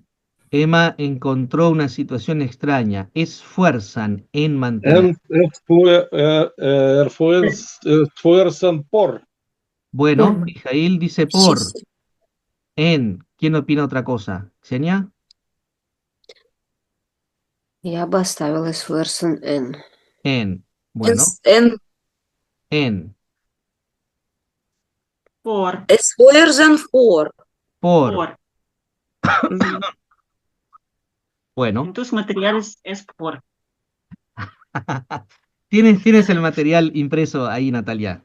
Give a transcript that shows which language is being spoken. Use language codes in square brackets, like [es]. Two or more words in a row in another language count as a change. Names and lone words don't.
[es] Emma encontró una situación extraña. Esfuerzan en mantener. Esfuerzan por. Bueno, Forma. Mijail dice Sí, por, sí. en. ¿Quién opina otra cosa? ¿Xenia? [ru] Я бы оставила [es] esfuerzan en. En. Bueno, En, en. Por, esfuerzan Por. por. Ujú. Bueno. En tus materiales es por. ¿Tienes el material impreso ahí, Natalia?